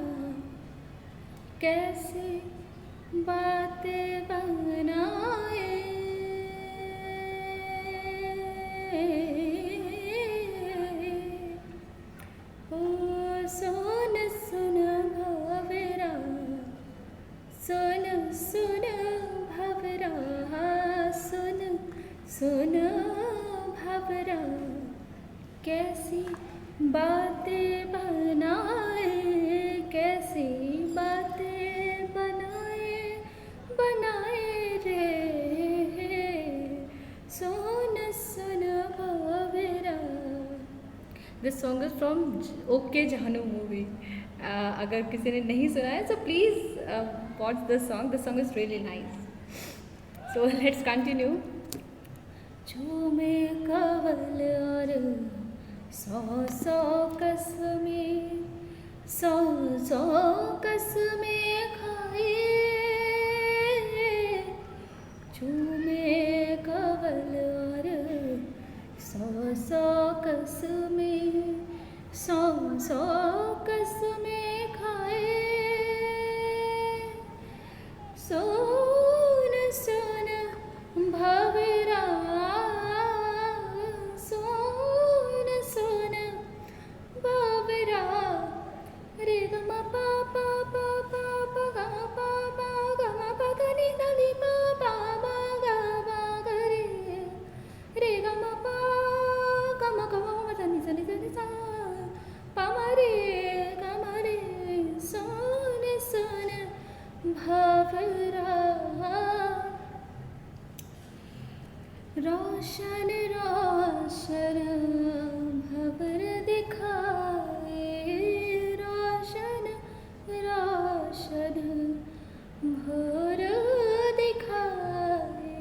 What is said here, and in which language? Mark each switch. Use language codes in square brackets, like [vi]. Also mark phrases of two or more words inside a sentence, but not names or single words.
[hi] कैसे बातें बनाए ओ सोन सुन भवरा सुन सुन भवरा सुन सुन भवरा कैसी बातें बनाए कैसी बातें बनाए रे सोन सुन भवरा [en] this song is from OK Jaanu movie. [hi] अगर किसी ने नहीं सुना है [en] so please watch this song. This song is really nice. So let's continue. [hi] झूमे कवल और सौ कसमें, सौ कसमें खाए. झूमे कवल और सौ कसमें, सौ कसमें खाए. सोन सोन भवरा, सोन सोन भवरा. रे ग म पा पा पा पा पा ग म पा पा ग म प ग नि ध नि पा पा मा ग मा ग रे. रे ग म पा ग म ध नि ध नि ध नि सा पा म रे ग म रे. सोन सोन भवरा. रोशन रोशन भवर दिखाए. रोशन रोशन भवर दिखाए.